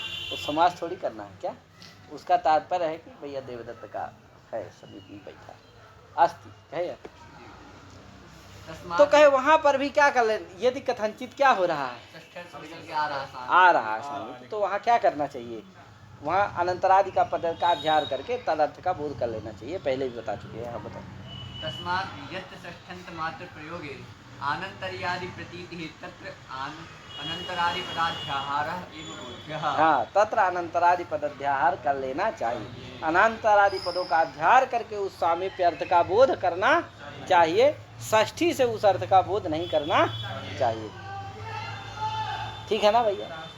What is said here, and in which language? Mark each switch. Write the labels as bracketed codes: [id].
[hi] वो समाज थोड़ी करना है क्या? उसका तात्पर्य है कि भैया देवदत्त का है समीप में बैठा अस्थि, कहे तो कहे वहां पर भी क्या कर ले, यदि कथनचित क्या हो रहा है, आ रहा है समीप, तो वहाँ क्या करना चाहिए? वहाँ अनंतरादि का पद का अध्ययन करके तदर्थ का बोध कर लेना चाहिए, पहले भी बता चुके हैं। हाँ बताओ। [sa] तस्मात् यत् षष्ठन्त मात्र प्रयोगे आनन्तर्यादि प्रतीतिः तत्र अनन्तरादि पदाध्याहारः एव बोध्यः। [hi] हाँ, तत्र अनंतरादि पदाध्याहार कर लेना चाहिए, अनंतरादि पदों का अध्याहार करके उस सामीप्य अर्थ का बोध करना चाहिए, षष्ठी से उस अर्थ का बोध नहीं करना चाहिए। ठीक है ना भैया?